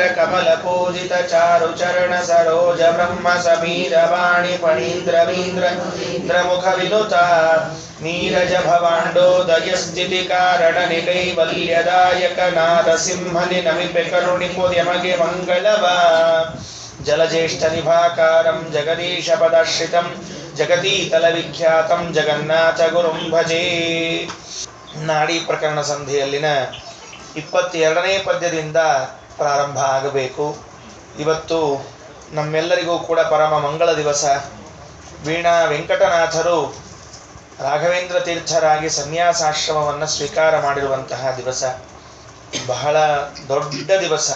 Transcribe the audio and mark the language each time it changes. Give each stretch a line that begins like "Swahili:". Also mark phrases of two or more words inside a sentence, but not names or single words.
Kannada: ಕಮಲ ಪೂಜಿತ ಚಾರು ಚರಣ ಸರೋಜ ಬ್ರಹ್ಮ ಸಮೀರ ವಾಣಿ ಫಣೀಂದ್ರವೀಂದ್ರ ಇಂದ್ರಮುಖ ವಿನುತ ನೀರಜ ಭವಾಂಡೋದಯ ಸ್ಥಿತಿ ಕಾರಣ ನಿಕೈವಲ್ಯದಾಯಕ ನಾದ ಸಿಂಹನಿ ನಮಿಪೆ ಕರುಣಿಪುರ್ಯಮಗೆ ಮಂಗಳವ
Sanskrit: ಜಲಜ್ಯೇಷ್ಠ ನಿಭಾಕಾರಂ ಜಗದೀಶ ಪದಾಶ್ರಿತಂ ಜಗತೀತಲ ವಿಖ್ಯಾತಂ ಜಗನ್ನಾಥ ಗುರುಂ ಭಜೇ.
Kannada: ನಾಡಿ ಪ್ರಕರಣ ಸಂಧಿಯಲ್ಲಿನ 22ನೇ ಪದ್ಯದಿಂದ ಪ್ರಾರಂಭ ಆಗಬೇಕು. ಇವತ್ತು ನಮ್ಮೆಲ್ಲರಿಗೂ ಕೂಡ ಪರಮ ಮಂಗಳ ದಿವಸ. ವೀಣಾ ವೆಂಕಟನಾಥರು ರಾಘವೇಂದ್ರ ತೀರ್ಥರಾಗಿ ಸನ್ಯಾಸಾಶ್ರಮವನ್ನು ಸ್ವೀಕಾರ ಮಾಡಿರುವಂತಹ ದಿವಸ, ಬಹಳ ದೊಡ್ಡ ದಿವಸ.